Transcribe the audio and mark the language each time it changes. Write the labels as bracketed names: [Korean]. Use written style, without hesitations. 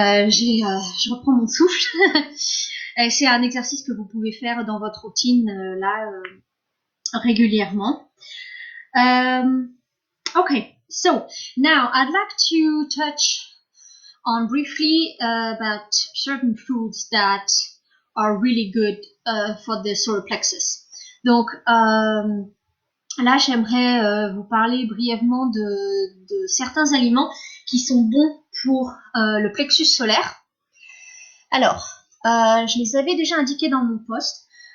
[French] Je reprends mon souffle. C'est un exercice que vous pouvez faire dans votre routine régulièrement. [English] Okay, so now I'd like to touch on briefly about certain foods that are really good for the solar plexus. [French] Donc là, j'aimerais vous parler brièvement de certains aliments qui sont bons pour le plexus solaire. Alors, je les avais déjà indiqués dans mon post.